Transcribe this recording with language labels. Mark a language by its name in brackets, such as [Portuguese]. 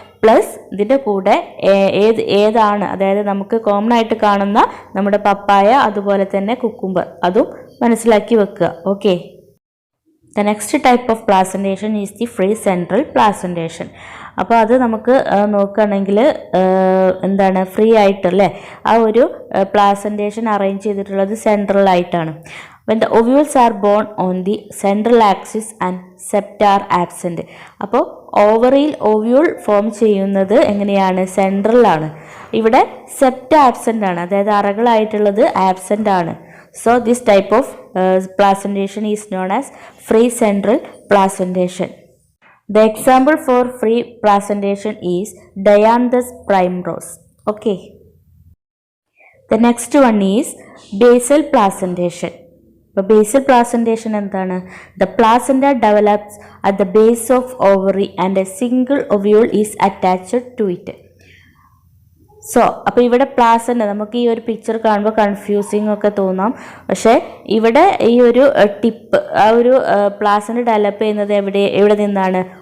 [Malayalam] Plus ഇതിൻ്റെ കൂടെ ഏതാണ്, അതായത് നമുക്ക് കോമൺ ആയിട്ട് കാണുന്ന നമ്മുടെ പപ്പായ, അതുപോലെ തന്നെ കുക്കുംബർ, അതും മനസ്സിലാക്കി വെക്കുക. [English] Okay, the next type of placentation is the free central placentation. [Malayalam] അപ്പോൾ അത് നമുക്ക് നോക്കുകയാണെങ്കിൽ എന്താണ്, ഫ്രീ ആയിട്ടല്ലേ ആ ഒരു പ്ലാസൻറ്റേഷൻ അറേഞ്ച് ചെയ്തിട്ടുള്ളത് സെൻട്രലായിട്ടാണ്. [English] when the ovules are born on the central axis and septa are absent. [Malayalam] അപ്പോൾ ഓവറിയിൽ ഓവ്യൂൾ ഫോം ചെയ്യുന്നത് എങ്ങനെയാണ്? സെൻട്രലാണ്. ഇവിടെ സെപ്റ്റ ആബ്സെൻ്റ് ആണ്, അതായത് അറകളായിട്ടുള്ളത് ആബ്സെൻ്റ് ആണ്. [English] So this type of placentation is known as free central placentation. The example for free placentation is Dianthus primrose. Okay. The next one is basal placentation. [Malayalam] അപ്പോൾ basal placentation എന്താണ്? [English] The placenta develops at the base of ovary and a single ovule is attached to it. [Malayalam] So അപ്പോൾ ഇവിടെ placenta, നമുക്ക് ഈ ഒരു picture കാണുമ്പോൾ confusing ഒക്കെ തോന്നാം. പക്ഷേ ഇവിടെ ഈ ഒരു ടിപ്പ്, ആ ഒരു പ്ലാസൻറ്റ ഡെവലപ്പ് ചെയ്യുന്നത് എവിടെ നിന്നാണ്?